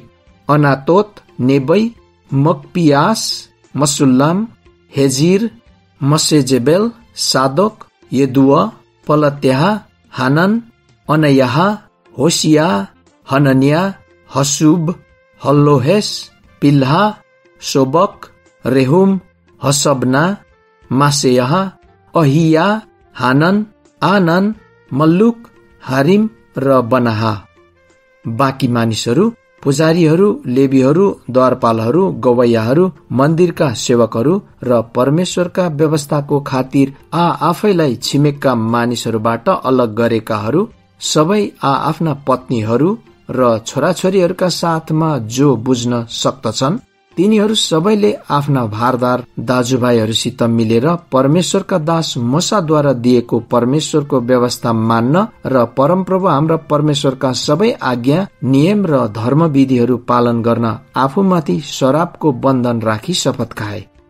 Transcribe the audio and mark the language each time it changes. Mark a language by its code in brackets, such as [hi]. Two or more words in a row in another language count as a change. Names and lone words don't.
[ne] अनातोत, नेबै, मकपियास, मसुल्लाम, हेजिर, मसेजेबेल, सादोक, यदुआ, पलत्याह, हानन, अनयाह, होशिया, हननिया, हसुब, हल्लोहेस, पिल्हा, सोबक, रेहुम, हसबना, मासेयह, अहिया, हानन, आनन, मल्लुक, हारिम र बनाहा। बाँकी मानिसहरू पुजारीहरू, लेवीहरू, द्वारपालहरू, गवैयाहरू, मन्दिरका सेवकहरू र परमेश्वरका व्यवस्थाको खातिर आफैलाई छिमेकका मानिसहरूबाट अलग गरेकाहरू सबै आफ्ना पत्नीहरू र छोराछोरीहरूका साथमा जो बुझ्न सक्दछन् तिनीहरू सबैले आफ्ना भारदार दाजुभाइहरूसित मिलेर परमेश्वरका दास मूसाद्वारा दिएको परमेश्वरको व्यवस्था मान्न र परमप्रभु हाम्रा परमेश्वरका सबै आज्ञा, नियम र धर्मविधिहरू पालन गर्न आफूमाथि शराबको बन्धन राखी शपथ खाए।